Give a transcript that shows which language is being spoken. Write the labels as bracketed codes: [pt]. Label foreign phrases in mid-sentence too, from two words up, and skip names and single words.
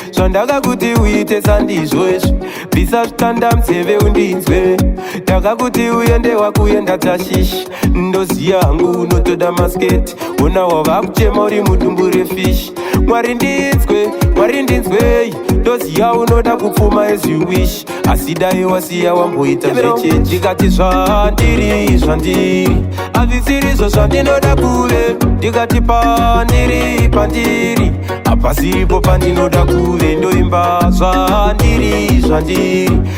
[sn] Zvandakakuti uite sandizvo izvi. Bvisa zvitanda muzeve undinzwe. Ndakakuti uende wakuenda Tashishi. Ndoziya hangu unotoda masketi. Ona wava kuchema uri mudumbu refishi. Mwari ndinzwe, Mwari ndinzwei. Ndoziya unoda kupfuma [en] as you wish. [sn] Asi dai wasiya wamboita zvechechi. Ndikati zvandiri, zvandiri. Hazvisirizvo zvandinoda kuve. Ndikati pandiri, pandiri. Hapasiripo pandinoda kuve. Ndoimba zvandiri, zvandiri.